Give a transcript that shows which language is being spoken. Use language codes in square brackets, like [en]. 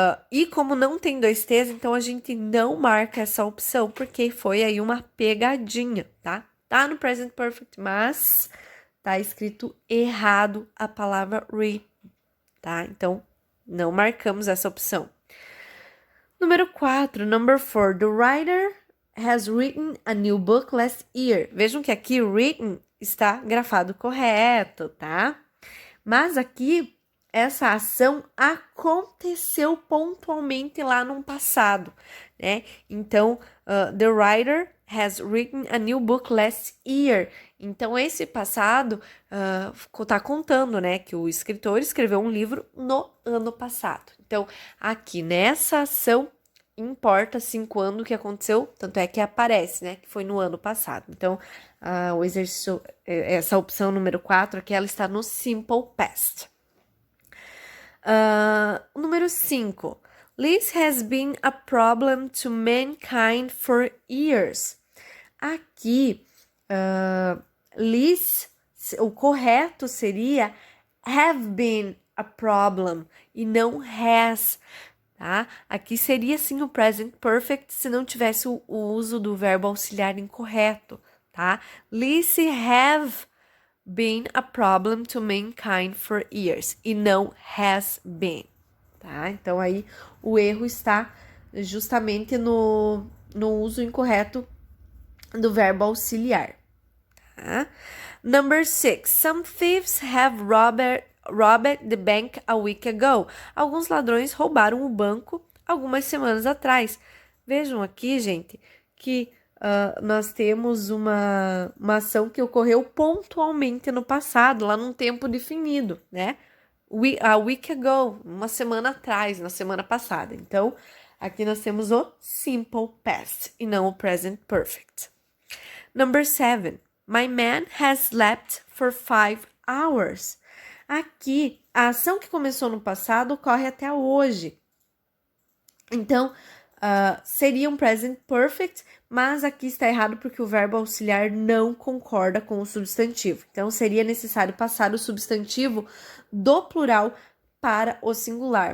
[pt] E como não tem 2 T's, então a gente não marca essa opção, porque foi aí uma pegadinha, tá? Tá no present perfect, mas tá escrito errado a palavra read, tá? Então, não marcamos essa opção. Número 4, [en] number 4. The writer has written a new book last year. [pt] Vejam que aqui written está grafado correto, tá? Mas aqui essa ação aconteceu pontualmente lá no passado, né? [en] Então, the writer has written a new book last year. [pt] Então, esse passado tá contando, né? Que o escritor escreveu um livro no ano passado. Então, aqui nessa ação, importa sim quando que aconteceu, tanto é que aparece, né? Que foi no ano passado. Então, o exercício, essa opção número 4 aqui, ela está no simple past. Número 5. [en] Liz has been a problem to mankind for years. [pt] Aqui, Liz, o correto seria [en] have been a problem [pt] e não has, tá? Aqui seria sim o present perfect se não tivesse o uso do verbo auxiliar incorreto, tá? [en] Liz have been a problem to mankind for years [pt] e não has been, tá? Então aí o erro está justamente no uso incorreto do verbo auxiliar, tá? [en] Number 6. Some thieves have robbed the bank a week ago. [pt] Alguns ladrões roubaram o banco algumas semanas atrás. Vejam aqui, gente, que nós temos uma ação que ocorreu pontualmente no passado, lá num tempo definido, né? [en] A week ago, [pt] uma semana atrás, na semana passada. Então, aqui nós temos o simple past e não o present perfect. [en] Number 7. My man has slept for 5 hours. [pt] Aqui, a ação que começou no passado ocorre até hoje. Então, seria um present perfect, mas aqui está errado porque o verbo auxiliar não concorda com o substantivo. Então, seria necessário passar o substantivo do plural para o singular.